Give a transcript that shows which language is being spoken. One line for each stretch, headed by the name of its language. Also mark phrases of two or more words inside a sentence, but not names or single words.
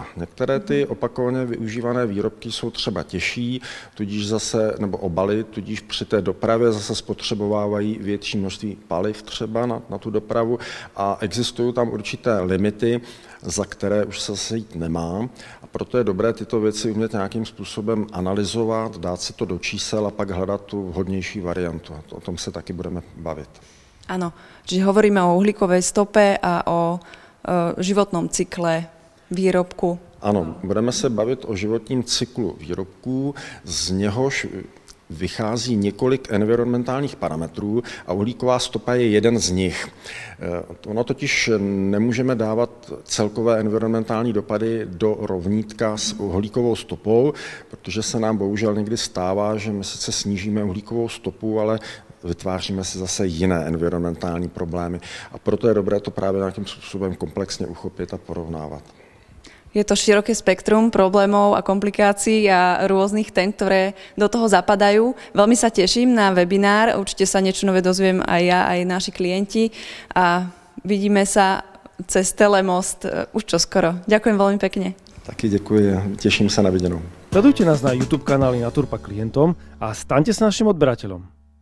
Czech: Některé ty opakovaně využívané výrobky jsou třeba těžší, nebo obaly, tudíž při té dopravě zase spotřebovávají větší množství paliv třeba na tu dopravu a existují tam určité limity, za které už se zase jít nemá. A proto je dobré tyto věci umět nějakým způsobem analyzovat, dát si to do čísel a pak hledat tu vhodnější variantu. O tom se taky budeme bavit.
Slovak: Áno, čiže hovoríme o uhlíkovej stope a o životnom cykle výrobku.
Czech: Ano, budeme se bavit o životním cyklu výrobků, z něhož vychází několik environmentálních parametrů a uhlíková stopa je jeden z nich. Ono totiž nemůžeme dávat celkové environmentální dopady do rovnítka s uhlíkovou stopou, protože se nám bohužel někdy stává, že my sice snížíme uhlíkovou stopu, ale vytváříme si zase jiné environmentální problémy. A proto je dobré to právě nějakým způsobem komplexně uchopit a porovnávat.
Slovak: Je to široké spektrum problémov a komplikácií a rôznych tém, ktoré do toho zapadajú. Veľmi sa teším na webinár, určite sa niečo nové dozviem aj ja, aj naši klienti a vidíme sa cez Telemost už čoskoro. Ďakujem veľmi pekne.
Czech: Taky děkuji a těším se na viděnou.
Slovak: Sledujte nás na YouTube kanáli Naturpa klientom a staňte sa našim odberateľom.